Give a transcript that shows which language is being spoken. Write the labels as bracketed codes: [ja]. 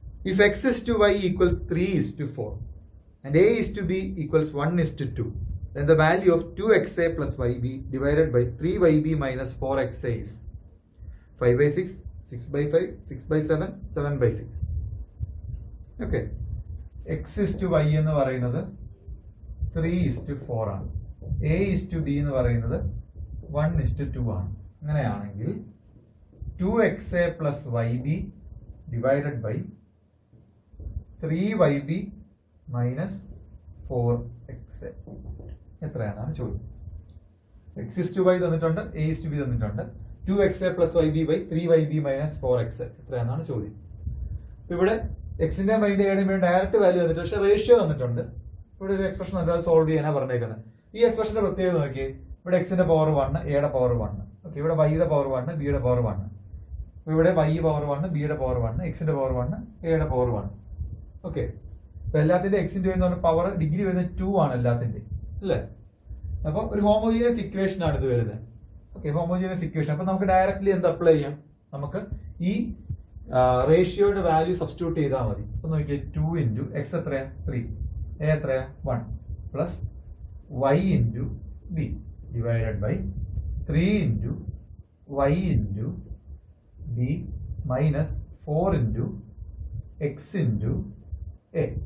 [en] If x is to y equals 3:4 and a is to b equals 1:2, then the value of 2xa + yb divided by 3yb minus 4xa is 5/6, 6/5, 6/7, 7/6. [ml] Okay, [en] x is to y [ml] എന്ന് പറയുന്നത് 3:4 ആണ്. [en] a is to b [ml] എന്ന് പറയുന്നത് 1:2 ആണ്. അങ്ങനെയാണെങ്കിൽ [en] 2xa + yb divided by 3yb minus 4xa [ml] എത്രയാണെന്നാണ് ചോദ്യം. [en] x is to y [ml] തന്നിട്ടുണ്ട്, [en] a is to b [ml] തന്നിട്ടുണ്ട്. [en] 2xa + yb by 3yb minus 4xa [ml] എത്രയാണെന്നാണ് ചോദ്യം. ഇവിടെ എക്സിന്റെ വൈന്റെ എയുടെയും ഡയറക്റ്റ് വാല്യൂ തന്നിട്ട് പക്ഷെ റേഷ്യോ തന്നിട്ടുണ്ട്. ഇവിടെ ഒരു എക്സ്പ്രഷൻ അത് സോൾവ് ചെയ്യാനാ പറഞ്ഞേക്കുന്നത്. ഈ എക്സ്പ്രഷന്റെ പ്രത്യേകത നോക്കി. ഇവിടെ എക്സിന്റെ പവർ 1, എയുടെ പവർ 1. ഓക്കെ, ഇവിടെ വൈയുടെ പവർ 1, ബിയുടെ പവർ 1. ഇവിടെ വൈ പവർ 1, ബിയുടെ പവർ 1, എക്സിന്റെ പവർ 1, എയുടെ പവർ 1. ഓക്കെ, അപ്പൊ എല്ലാത്തിന്റെ എക്സിന്റെ എന്ന് പവർ ഡിഗ്രി വരുന്നത് 2 ആണ് എല്ലാത്തിന്റെ, അല്ലേ? അപ്പൊ ഒരു ഹോമോജീനിയസ് ഇക്വേഷൻ ആണ് ഇത് വരുന്നത്. Okay, homogeneous equation. അപ്പൊ നമുക്ക് ഡയറക്ട്ലി എന്ത് അപ്ലൈ ചെയ്യാം? നമുക്ക് ഈ റേഷ്യോയുടെ വാല്യൂ സബ്സ്റ്റിറ്റ്യൂട്ട് ചെയ്താൽ മതി. അപ്പൊ നോക്കിയാൽ 2 × x എത്രയാ? 3, a എത്രയാ? [en] 1 + y × b divided by 3 × y × b minus 4 × x × a.